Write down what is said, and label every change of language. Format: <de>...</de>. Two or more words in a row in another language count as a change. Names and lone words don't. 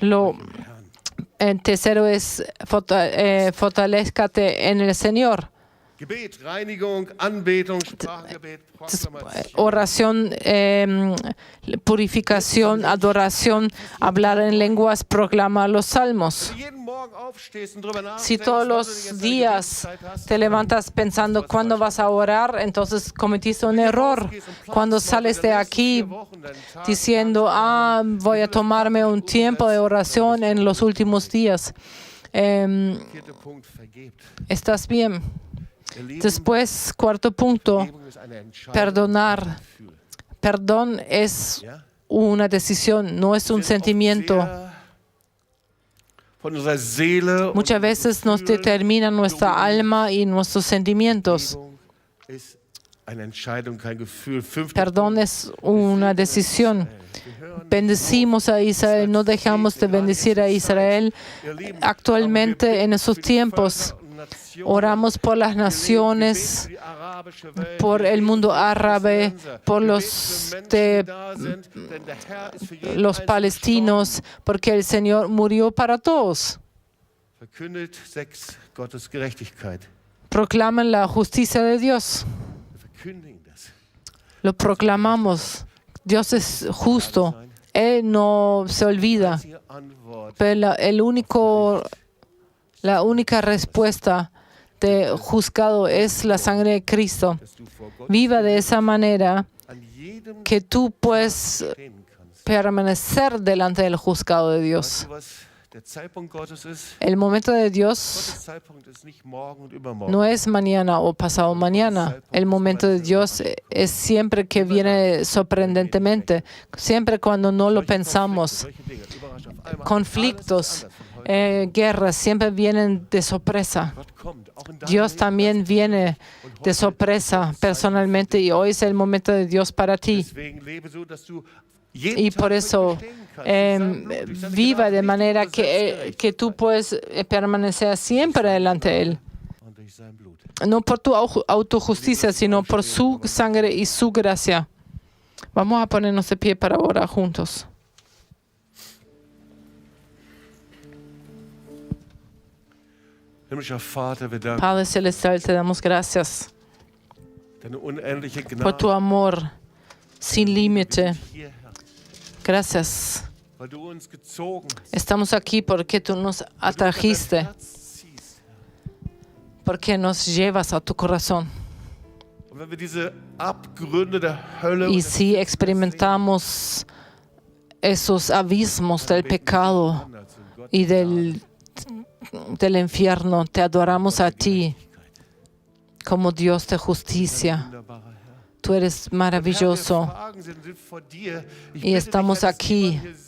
<es>El tercero es fortalézcate en el Señor.</es> <de>Gebet, Reinigung, Anbetung, Sprachgebet, Proklamation.</de> <es>Oración, purificación, adoración, hablar en lenguas, proclamar los salmos.</es> <de>Jeden Morgen aufstehst und drüber</de> <es>Si</es> <de>nachdenkst,</de> <es>todos</es> <de>wann du die</de> <es>los</es> <de>ganze Zeit</de> <es>días</es> <de>Gebetszeit hast,</de> <es>te levantas pensando cuándo vas a orar, entonces cometiste un error. Cuando sales de aquí diciendo, voy a tomarme un tiempo de oración en los últimos días,</es> <de>vierter Punkt, vergebt.</de> <es>estás bien.</es> <de>Ihr Lieben,</de> <es>Después, cuarto punto,</es> <de>Vergebung ist eine Entscheidung,</de> <es>perdonar.</es> <de>ein Gefühl.</de> <es>Perdón es</es> <de>Ja?</de> <es>una decisión, no es un</es> <de>Wir sind oft</de> <es>sentimiento.</es> <de>sehr von unserer Seele und</de> <es>Muchas veces nos</es> <de>Gefühlen</de> <es>determina nuestra alma y nuestros sentimientos.</es> <de>Vergebung ist eine Entscheidung, kein Gefühl. Fünfter</de> <es>Perdón</es> <de>Punkt,</de> <es>es una decisión.</es> <de>wir hören</de> <es>Bendecimos a Israel, no dejamos de bendecir a Israel.</es> <de>ihr Lieben,</de> <es>Actualmente en esos</es> <de>für die</de> <es>tiempos</es> <de>Völker und Nationen,</de> <es>oramos por las</es> <de>wir</de> <es>naciones,</es> <de>beten für die arabische Welt,</de> <es>por</es> <de>wir</de> <es>el mundo</es> <de>beten für die</de> <es>árabe,</es> <de>Palästinenser,</de> <es>por</es> <de>wir</de> <es>los</es> <de>beten für Menschen,</de> <es>de</es> <de>die da sind, denn der Herr ist für jeden</de> <es>los</es> <de>Einzelnen</de> <es>palestinos, porque el Señor murió para todos.</es> <de>gestorben. Verkündet 6 Gottes Gerechtigkeit.</de> <es>Proclaman la justicia de Dios.</es> <de>Wir verkündigen das.</de> <es>Lo proclamamos. Dios es justo. Él no se olvida.</es> <de>Einzige Antwort,</de> <es>Pero la única respuesta de juzgado es la sangre de Cristo.</es> <de>dass du vor Gott</de> <es>Viva de esa manera</es> <de>an jedem</de> <es>que tú puedes</es> <de>stehen kannst.</de> <es>permanecer delante del juzgado de</es> <de>Weißt</de> <es>Dios.</es> <de>du, was der Zeitpunkt Gottes ist?</de> <es>El momento de Dios</es> <de>Gottes Zeitpunkt ist nicht morgen und übermorgen.</de> <es>no es mañana o pasado mañana. El momento de Dios es siempre que viene sorprendentemente, siempre cuando no lo</es> <de>Solche Konflikte,</de> <es>pensamos.</es> <de>solche Dinge, überrascht auf einmal.</de> <es>Conflictos,</es> <de>Alles ist anders von heute.</de> <es>guerras siempre vienen de sorpresa.</es> <de>Gott kommt, auch in deinem</de> <es>Dios</es> <de>Leben.</de> <es>también viene de sorpresa personalmente y hoy es el momento de Dios para ti.</es> <de>Deswegen lebe so, dass du jeden</de> <es>Y</es> <de>Tag</de> <es>por</es> <de>vor ihm</de> <es>eso</es> <de>stehen kannst, durch sein Blut, durch seine</de> <es>viva</es> <de>Gnade,</de> <es>de</es> <de>nicht</de> <es>manera</es> <de>durch unser</de> <es>que tú puedes permanecer siempre delante de Él.</es> <de>und durch sein Blut.</de> <es>No por tu autojusticia, sino por su sangre y su gracia. Vamos a ponernos de pie para orar juntos.</es> <de>Himmlischer Vater, wir danken</de> <es>Padre Celestial, te damos gracias</es> <de>deine unendliche</de> <es>por tu</es> <de>Gnade</de> <es>amor sin límite.</es> <de>hierher,</de> <es>Gracias.</es> <de>weil du uns gezogen hast,</de> <es>Estamos aquí porque tú nos</es> <de>weil du uns an dein</de> <es>atrajiste,</es> <de>Herz ziehst, Herr.</de> <es>porque nos llevas a tu corazón.</es> <de>Und wenn wir diese Abgründe der Hölle</de> <es>Y</es> <de>und</de> <es>si experimentamos esos abismos del pecado y del infierno, te adoramos a ti como Dios de justicia. Tú eres maravilloso. Y estamos aquí.</es>